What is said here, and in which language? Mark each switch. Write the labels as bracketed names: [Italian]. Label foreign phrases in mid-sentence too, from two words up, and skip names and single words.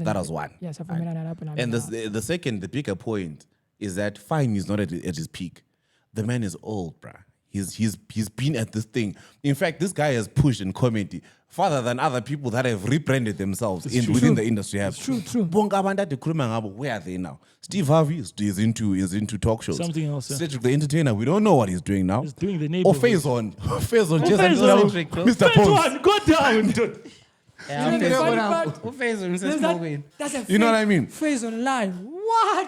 [English] That was one. Yes, Right. And the second, the bigger point is that fine, he's not at his peak. The man is old, bruh. He's been at this thing. In fact, this guy has pushed in comedy farther than other people that have rebranded themselves within the industry have. True. [Zulu] Bonke abantu ade khuluma ngabo, [English] where are they now? Steve Harvey is into talk shows. Something else, yeah. Cedric the Entertainer, we don't know what he's doing now. He's doing the Or neighborhood. Faison just Faison. Mr. First Pons. one, go down. That's a You know what I fake mean? Faison live. What?